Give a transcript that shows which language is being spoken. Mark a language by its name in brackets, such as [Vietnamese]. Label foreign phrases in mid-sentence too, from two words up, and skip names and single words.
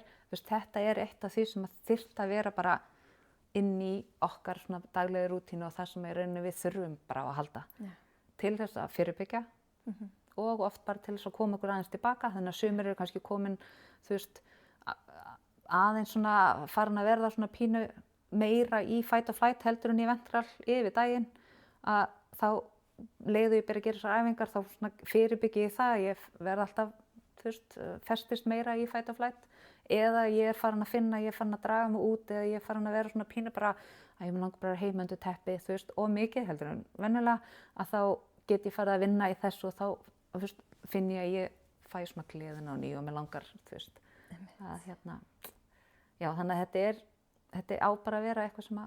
[Icelandic] Þetta er eitt af því sem þyrfti að vera bara inn í okkar svona daglegu rútínu og það sem í rauninni við þurfum bara á að halda. Til þess að fyrirbyggja og oft bara til þess að koma okkur aðeins tilbaka. Þannig að sumir eru kannski komin, aðeins svona farin að verða svona pínu meira í [English] fight or flight [Icelandic] heldur en í ventral yfir daginn, að þá leiðu ég byrja að gera þessar æfingar, þá svona fyrirbyggi ég það, ég verð alltaf, festist meira [English] í fight or flight, [Icelandic] eða ég er farin að finna, ég er farin að draga mig út, eða ég er farin að vera svona pínu bara, að ég mun langar bara heim undir teppi, og mikið heldur en venjulega, að þá get ég farið að vinna í þessu og þá finn ég að ég fæ svona gleðina á ný og mér langar, að já, þannig að þetta á bara að vera eitthvað sem að,